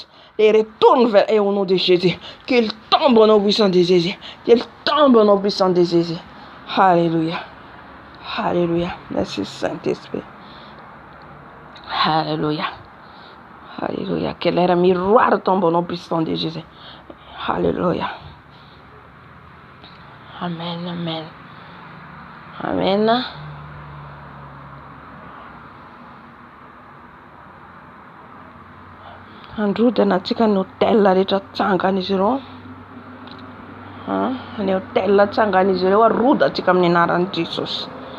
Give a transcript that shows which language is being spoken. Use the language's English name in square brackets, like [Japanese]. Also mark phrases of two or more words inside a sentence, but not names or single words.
[French] Et retournent vers eux au nom de Jésus. Qu'ils tombent au nom puissant de Jésus. Qu'ils tombent au nom puissant de Jésus. Alléluia. Alléluia. Merci Saint-Esprit. Alléluia. Alléluia. Que l'air miroir tombe au nom puissant de Jésus. Alléluia. Amen. Amen. Amen. [Malagasy] Androdana tsika ny hôtel rehetra tsangan'izy ireo. Ny hôtel tsangan'izy ireo arodantsika amin'ny anaran'i Jesosy.